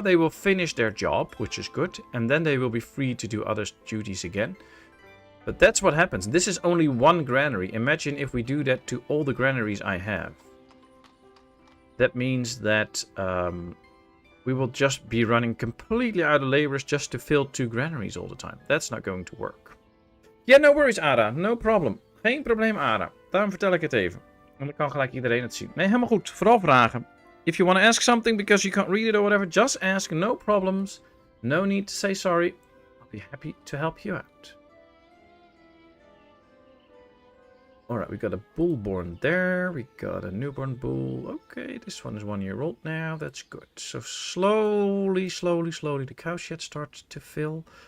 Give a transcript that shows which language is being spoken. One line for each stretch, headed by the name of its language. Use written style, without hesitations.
English: They will finish their job, which is good. And then they will be free to do other duties again. But that's what happens. This is only one granary. Imagine if we do that to all the granaries I have. That means that we will just be running completely out of laborers just to fill 2 granaries all the time. That's not going to work. Yeah, no worries, Ada. No problem.
Dutch: Geen probleem, Ada. Daarom vertel ik het even. En dan kan gelijk iedereen het zien. Nee, helemaal goed. Vooral vragen.
English: If you want to ask something because you can't read it or whatever, just ask. No problems. No need to say sorry. I'll be happy to help you out. Alright, we got a bull born there. We got a newborn bull. Okay, this one is 1 year old now. That's good. So slowly, the cow shed starts to fill.